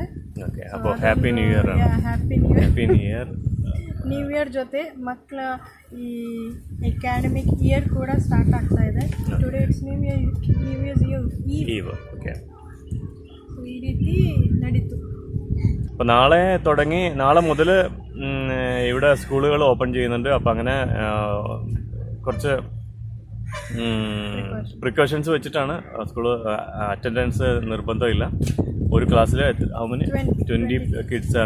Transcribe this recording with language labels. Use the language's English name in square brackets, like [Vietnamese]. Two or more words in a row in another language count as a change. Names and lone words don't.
[English] Happy New Year. New Year [Kannada] ಜೊತೆ ಮಕ್ಕಳ ಈ [English] academic year [Kannada] ಕೂಡ ಸ್ಟಾರ್ಟ್ ಆಗ್ತಾ ಇದೆ. [English] Today it's New Year's Eve. [Kannada] ಸೊ ಈ ರೀತಿ ನಡೀತು. [Malayalam] അപ്പോൾ നാളെ മുതൽ ഇവിടെ സ്കൂളുകൾ ഓപ്പൺ ചെയ്യുന്നുണ്ട്. അപ്പോൾ അങ്ങനെ കുറച്ച് പ്രിക്കോഷൻസ് വെച്ചിട്ടാണ് സ്കൂൾ. അറ്റൻഡൻസ് നിർബന്ധമില്ല. ഒരു ക്ലാസ്സിൽ 20 കിഡ്സ് ആണ്.